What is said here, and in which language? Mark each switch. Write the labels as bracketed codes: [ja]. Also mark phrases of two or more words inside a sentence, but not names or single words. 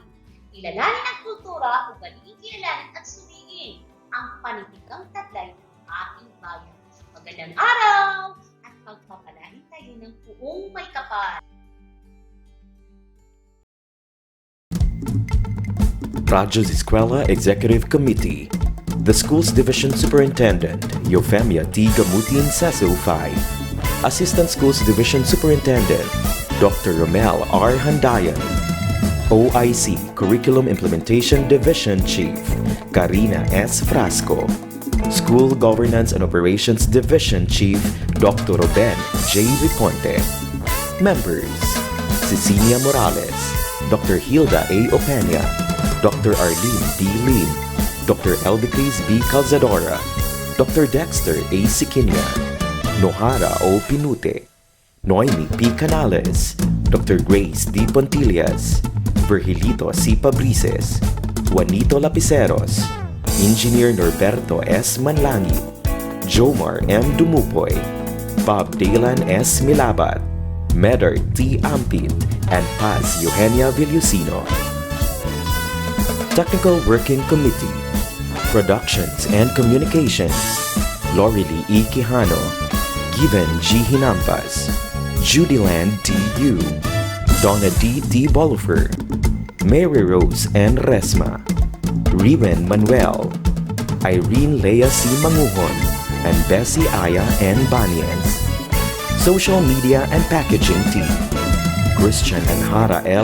[tl] Kilalanin ang kultura, ugaliin kilalanin at suriin ang panitikang taglay ng ating bayan. Magandang araw at pagpapalain tayo ng buong may kapal. [en] Radyo's Eskwela Executive Committee, the school's division superintendent, Eufemia T. Gamutin Seso 5, Assistant Schools Division Superintendent, Dr. Romel R. Handayan, OIC Curriculum Implementation Division Chief, Karina S. Frasco, School Governance and Operations Division Chief, Dr. Ruben J. Viponte, Members, Cecilia Morales, Dr. Hilda A. Opeña, Dr. Arlene B. Lim, Dr. Elvicris B. Calzadora, Dr. Dexter A. Siquinia, Nohara O. Pinute, Noemi P. Canales, Dr. Grace D. Pontillas, Virgilito C. Pabrices, Juanito Lapiceros, Engineer Norberto S. Manlangi, Jomar M. Dumupoy, Bob Dalan S. Milabat, Medard T. Ampit, and Paz Eugenia Villusino. Technical Working Committee, Productions and Communications, Lorely E. Quijano, Given G. Hinampas, Judyland D. Yu, Donna D. D. Bolifer, Mary Rose N. Resma, Riven Manuel, Irene Lea C. Manguhon, and Bessie Aya N. Banyes. Social Media and Packaging Team, Christian and Hara L.